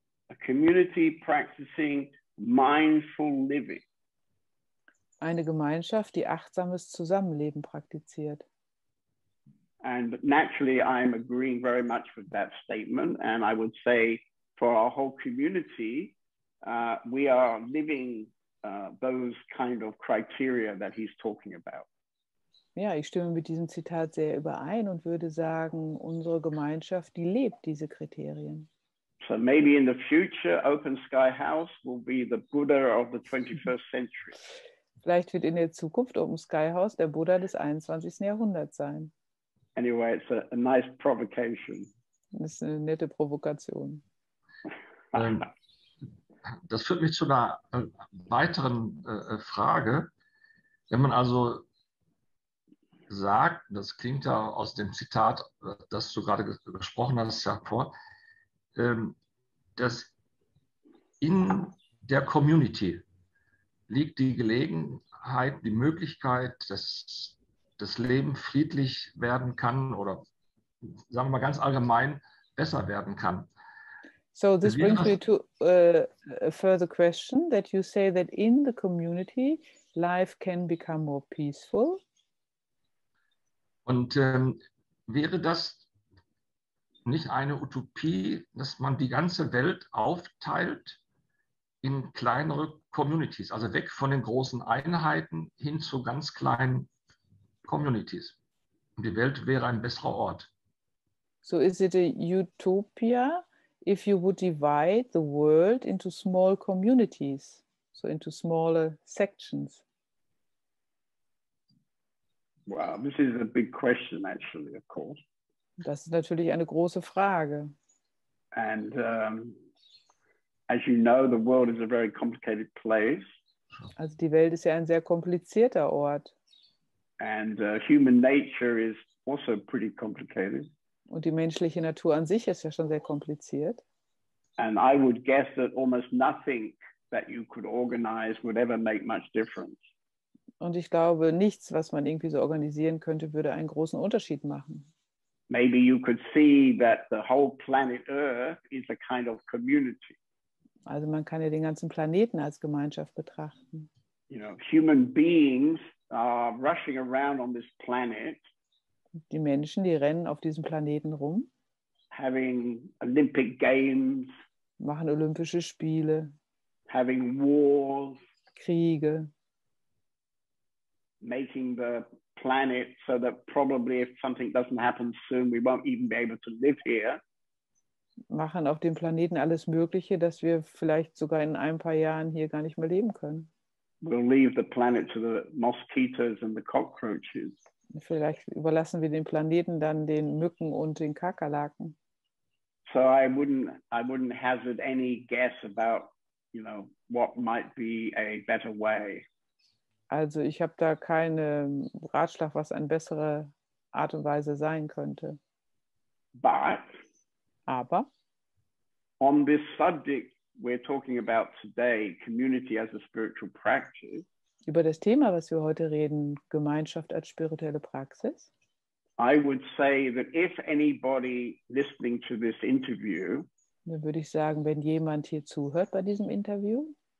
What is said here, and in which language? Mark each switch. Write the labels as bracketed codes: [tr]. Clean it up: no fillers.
[en] A community practicing mindful living. [de] Eine Gemeinschaft, die achtsames Zusammenleben praktiziert. [en] And naturally, I'm agreeing very much with that statement. And I would say for our whole community, we are living those kind of criteria that he's talking about. [de] Ja, ich stimme mit diesem Zitat sehr überein und würde sagen, unsere Gemeinschaft, die lebt diese Kriterien. [en] So maybe in the future, Open Sky House will be the Buddha of the 21st century. [de] Vielleicht wird in der Zukunft Open Sky House der Buddha des 21. Jahrhunderts sein. [en] Anyway, it's a nice provocation. [de] Das ist eine nette Provokation. Das führt mich zu einer weiteren Frage. Wenn man also sagt, das klingt ja aus dem Zitat, das du gerade gesprochen hast, hervor, dass in der Community liegt die Gelegenheit, die Möglichkeit, dass das Leben friedlich werden kann oder, sagen wir mal ganz allgemein, besser werden kann. [en] So this brings me to a further question, that you say that in the community life can become more peaceful. [de] Und wäre das nicht eine Utopie, dass man die ganze Welt aufteilt in kleinere Communities, also weg von den großen Einheiten hin zu ganz kleinen Communities? Und die Welt wäre ein besserer Ort. [en] So is it a utopia if you would divide the world into small communities, so into smaller sections? Wow, this is a big question, actually, of course. [de] Das ist natürlich eine große Frage. [en] And as you know, the world is a very complicated place. [de] Also die Welt ist ja ein sehr komplizierter Ort. [en] And human nature is also pretty complicated. [de] Und die menschliche Natur an sich ist ja schon sehr kompliziert. [en] And I would guess that almost nothing that you could organize would ever make much difference. [de] Und ich glaube, nichts, was man irgendwie so organisieren könnte, würde einen großen Unterschied machen. [en] Maybe you could see that the whole planet Earth is a kind of community. [de] Also man kann ja den ganzen Planeten als Gemeinschaft betrachten. [en] You know, human beings are rushing around on this planet, [de] Die Menschen, die rennen auf diesem Planeten rum, [en] having Olympic Games, [de] machen Olympische Spiele, [en] having wars, [de] Kriege, [en] making the planet so that probably if something doesn't happen soon, we won't even be able to live here. [de] machen auf dem Planeten alles Mögliche, dass wir vielleicht sogar in ein paar Jahren hier gar nicht mehr leben können. [en] We'll leave the planet to the mosquitoes and the cockroaches. [de] Vielleicht überlassen wir den Planeten dann den Mücken und den Kakerlaken. [en] So I wouldn't hazard any guess about, you know, what might be a better way. [de] Also ich habe da keinen Ratschlag, was eine bessere Art und Weise sein könnte. [en] But [de] Aber [en] on this subject we're talking about today, community as a spiritual practice, [de] über das Thema, was wir heute reden, Gemeinschaft als spirituelle Praxis, [en] I would say that if anybody listening to this interview [de] dann würde ich sagen, wenn jemand hier zuhört bei diesem Interview,